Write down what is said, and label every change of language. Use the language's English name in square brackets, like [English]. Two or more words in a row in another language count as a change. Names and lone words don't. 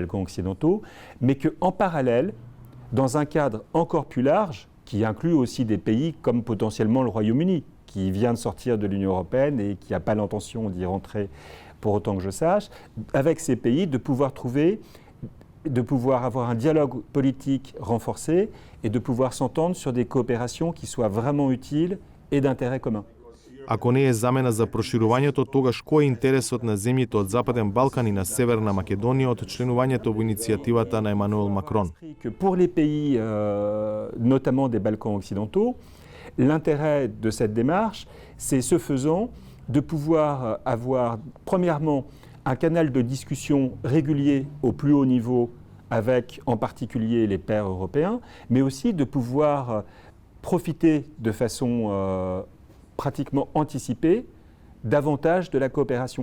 [French] Balkans occidentaux, mais qu'en parallèle, dans un cadre encore plus large, qui inclut aussi des pays comme potentiellement le Royaume-Uni, qui vient de sortir de l'Union européenne et qui n'a pas l'intention d'y rentrer pour autant que je sache, avec ces pays de pouvoir avoir un dialogue politique renforcé et de pouvoir s'entendre sur des coopérations qui soient vraiment utiles et d'intérêt commun. [Macedonian] Ако не е замена за проширувањето, тогаш кој е интересот на земјите од Западен Балкан и на Северна Македонија од членувањето во иницијативата на Емануел Макрон? [French] Pour les pays, notamment des Balkans occidentaux, l'intérêt de cette démarche, c'est ce faisant de pouvoir avoir, premièrement, un canal de discussion régulier au plus haut niveau avec en particulier les pairs européens, mais aussi de pouvoir profiter de façon pratiquement anticipée davantage de la coopération.